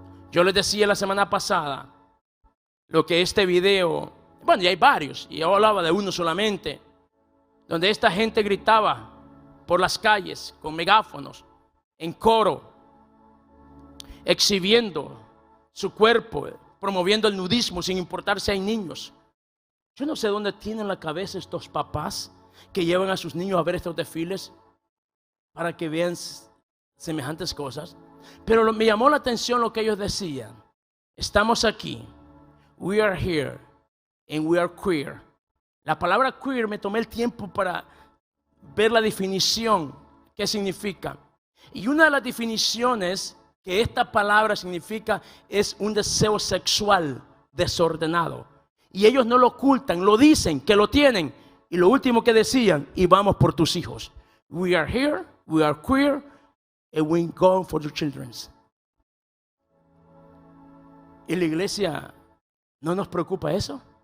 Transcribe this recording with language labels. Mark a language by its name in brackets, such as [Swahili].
[Spanish] Yo les decía la semana pasada lo que este video, bueno, y hay varios, y yo hablaba de uno solamente, donde esta gente gritaba por las calles con megáfonos, en coro, exhibiendo su cuerpo, promoviendo el nudismo sin importar si hay niños. Yo no sé dónde tienen la cabeza estos papás que llevan a sus niños a ver estos desfiles para que vean semejantes cosas. Pero me llamó la atención lo que ellos decían. Estamos aquí, [English] we are here, and we are queer. [Spanish] La palabra queer me tomé el tiempo para ver la definición, qué significa. Y una de las definiciones que esta palabra significa es un deseo sexual desordenado. Y ellos no lo ocultan, lo dicen, que lo tienen. Y lo último que decían, y vamos por tus hijos. [English] We are here, we are queer, and we go for your children. [Spanish] ¿Y la iglesia no nos preocupa eso?